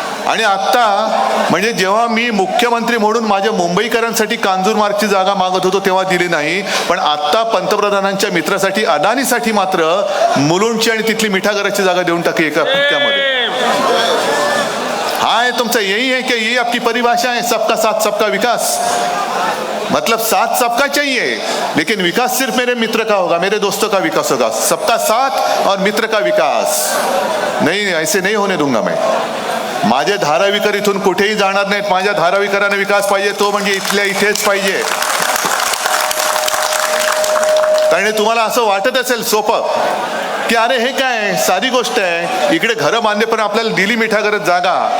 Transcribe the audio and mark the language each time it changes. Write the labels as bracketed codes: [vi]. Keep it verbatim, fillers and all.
[mr] आणि आत्ता म्हणजे जेव्हा मी मुख्यमंत्री म्हणून माझ्या मुंबईकरांसाठी कांजूरमार्गची जागा मागत होतो तेव्हा दिली नाही, पण आत्ता पंतप्रधानांच्या मित्रासाठी अडाणीसाठी मात्र मुलुंडची आणि तिथली मिठागराची जागा देऊन टाकली एका फटक्यामध्ये. हा तुमचा यही आहे की ही आपली परिभाषा आहे, सबका साथ सबका विकास. [hi] मतलब साथ सबका चाहिए, लेकिन विकास सिर्फ मेरे मित्र का होगा, मेरे दोस्तों का विकास होगा. सबका साथ और मित्र का विकास नहीं, ऐसे नहीं होने दूंगा मैं. [mr] माझे धारावीकर इथून कुठेही जाणार नाहीत. माझ्या धारावीकरांना विकास पाहिजे तो म्हणजे इथल्या इथेच पाहिजे. कारण तुम्हाला असं वाटत असेल सोपं की अरे हे काय साधी गोष्ट आहे, इकडे घरं बांधले पण आपल्याला दिली मिठागरात जागा.